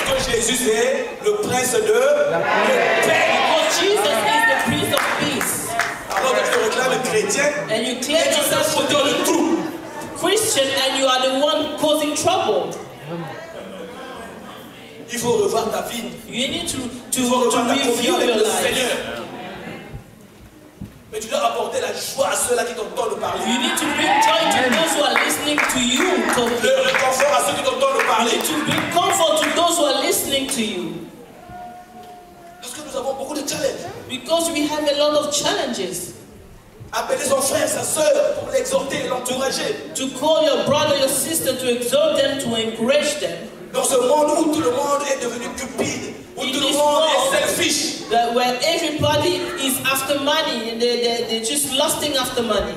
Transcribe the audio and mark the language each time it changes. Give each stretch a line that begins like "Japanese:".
French: Jésus est le prince de la paix.
English: Because Jesus is the Prince of Peace.
French: Alors que tu te réclames chrétien,
English: and you claim yourself to be Christian, and you are the one causing trouble.
French: Il faut revoir ta vie.
English: You need to review your life.
French: Mais tu dois apporter la joie à ceux-là qui t'entendent parler.
English: You need to bring joy to those who are listening to you talking.
French: Le réconfort à ceux qui t'entendent parler.
English: You need to bring comfort to those who are listening to you.
French: Parce que nous avons beaucoup de challenges.
English: Because we have a lot of challenges.
French: Appeler son frère, sa soeur pour l'exhorter et l'encourager.
English: To call your brother, your sister, to exhort them, to encourage them.
French: Dans ce monde où tout le monde est devenu cupide, où tout le monde est selfish.
English: Where everybody is after money, and they're just lusting after money.